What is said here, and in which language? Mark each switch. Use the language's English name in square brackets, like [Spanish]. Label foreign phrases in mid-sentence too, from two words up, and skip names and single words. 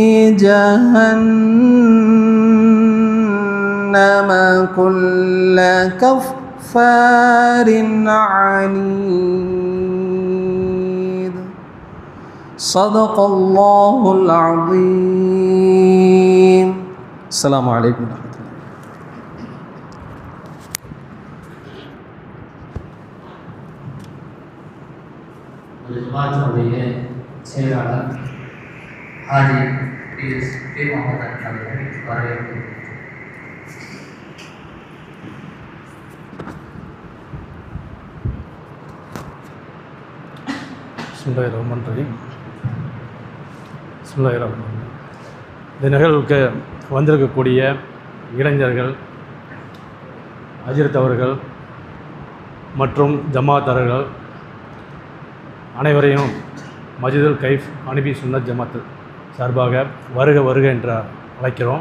[Arabic] جهنم كل كفار عنيد صدق الله العظيم. السلام عليكم ورحمة الله. [Tamil] ஜமாத்துடைய செயலாளர் ஹாஜி பிஎஸ் கே முகமது அவர்களை வரவேற்கிறேன். இந்த நிகழ்வுக்கு வந்திருக்கக்கூடிய இளைஞர்கள், அஜிரத் அவர்கள் மற்றும் ஜமாத்தார்கள் அனைவரையும் மஜிதுல் கைஃப் அனுபி சுன்னத் ஜமாத் சார்பாக வருக வருக என்று அழைக்கிறோம்.